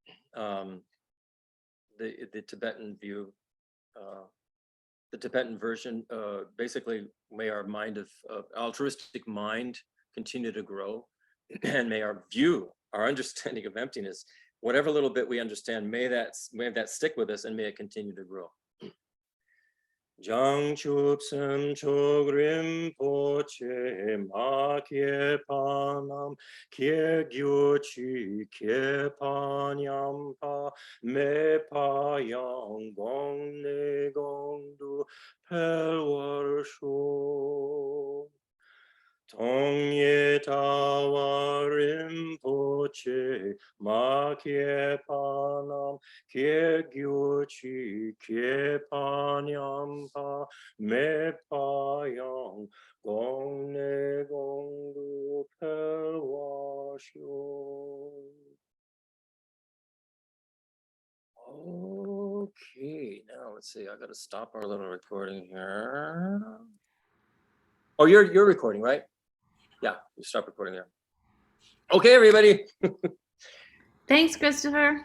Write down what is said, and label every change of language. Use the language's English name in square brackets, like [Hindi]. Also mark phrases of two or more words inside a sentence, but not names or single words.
[English] The Tibetan view, the Tibetan version, basically, may our mind of altruistic mind continue to grow, and may our understanding of emptiness, whatever little bit we understand, may that stick with us, and may it continue to grow. [Tibetan] བྱང་ཆུབ་སེམས་མཆོག་རིན་པོ་ཆེ་མ་སྐྱེས་པ་རྣམས་སྐྱེས་གྱུར་ཅིག་སྐྱེས་པ་ཉམས་པ་མེད་པ་ཡང་གོང་ནས་གོང་དུ་འཕེལ་བར་ཤོག. སྟོང་ཉིད་ལྟ་བ་རིན་པོ་ཆེ་མ་སྐྱེས་པ་རྣམས་སྐྱེས་གྱུར་ཅིག་སྐྱེས་པ་ཉམས་པ་མེད་པ་ཡང་གོང་ནས་གོང་དུ་འཕེལ་བར་ཤོག. [English] Okay, now let's see, I gotta stop our little recording here. Oh, you're recording, right? Yeah, you stop recording there. Okay, everybody. Thanks, Christopher.